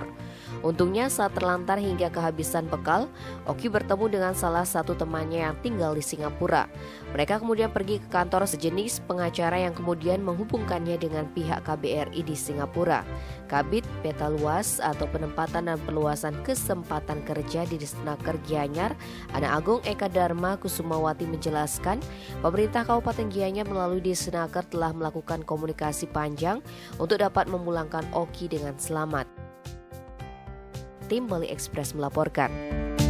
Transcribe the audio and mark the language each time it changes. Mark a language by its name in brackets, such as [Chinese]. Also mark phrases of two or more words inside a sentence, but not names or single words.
[Indonesian] Untungnya saat terlantar hingga kehabisan bekal, Oki bertemu dengan salah satu temannya yang tinggal di Singapura. Mereka kemudian pergi ke kantor sejenis pengacara yang kemudian menghubungkannya dengan pihak KBRI di Singapura. Kabid Peta Luas atau Penempatan dan Perluasan Kesempatan Kerja di Disnaker Gianyar, Ana Agung Eka Dharma Kusumawati menjelaskan, pemerintah Kabupaten Gianyar melalui Disnaker telah melakukan komunikasi panjang untuk dapat memulangkan Oki dengan selamat. Tim Bali Express melaporkan.